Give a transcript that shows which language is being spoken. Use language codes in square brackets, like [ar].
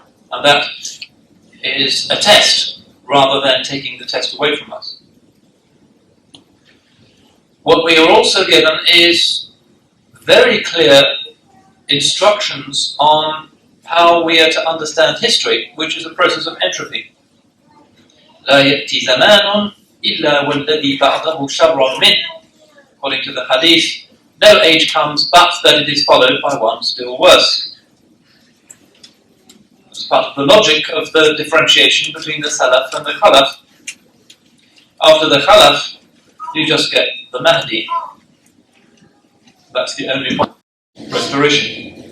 [en] And that is a test, rather than taking the test away from us. What we are also given is very clear instructions on how we are to understand history, which is a process of entropy. [ar] لا يأتي زمان إلا والذي بعده شر منه. [en] According to the hadith, no age comes but that it is followed by one still worse. It's part of the logic of the differentiation between the Salaf and the Khalaf. After the Khalaf, you just get the Mahdi. That's the only point. Restoration.